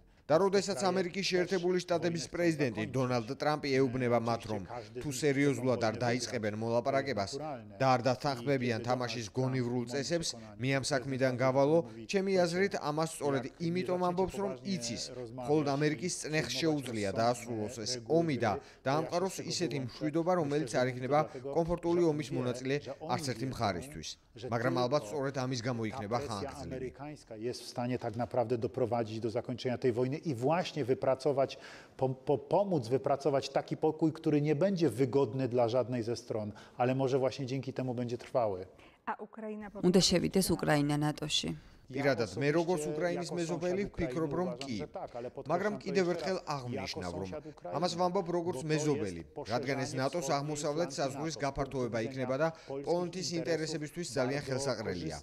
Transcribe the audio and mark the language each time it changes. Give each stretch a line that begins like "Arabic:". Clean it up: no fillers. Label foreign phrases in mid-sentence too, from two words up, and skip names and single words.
Georgian: და როდესაც ამერიკის შეერთებული შტატების პრეზიდენტი დონალდ ტრამპი ეუბნება მათ, რომ თუ სერიოზულად არ დაიწყებენ მოლაპარაკებას და არ დათანხმებიან თამაშის გონივრულ წესებს, მე ამ საქმიდან გავალო, ჩემი აზრით, ამას სწორედ იმიტომ ამბობს, რომ იცის, მხოლოდ ამერიკის წნეხს შეუძლია დაასრულოს ეს ომი და დაამყაროს ისეთი მშვიდობა, რომელიც არ იქნება კომფორტული ომის მონაწილე არც ერთი მხარისთვის. მაგრამ ალბათ სწორედ ამის გამო იქნება ხანგრძლივი.
Polish: Jest w stanie tak naprawdę doprowadzić do zakończenia tej wojny i właśnie pomóc wypracować taki pokój, który nie będzie wygodny dla żadnej ze stron, ale może właśnie dzięki temu będzie trwały.
Georgian: უნდა შევიდეს უკრაინა ნატოში. პირადად მე როგორც უკრაინის მეზობელი ვფიქრობ, რომ კი. მაგრამ კიდევ ერთხელ აღნიშნავ, რომ ამას ვამბობ როგორც მეზობელი, რადგან ეს ნატოს აღმოსავლეთ საზღვრის გაფართოება იქნება და პოლონეთის ინტერესებისთვის ძალიან ხელსაყრელია.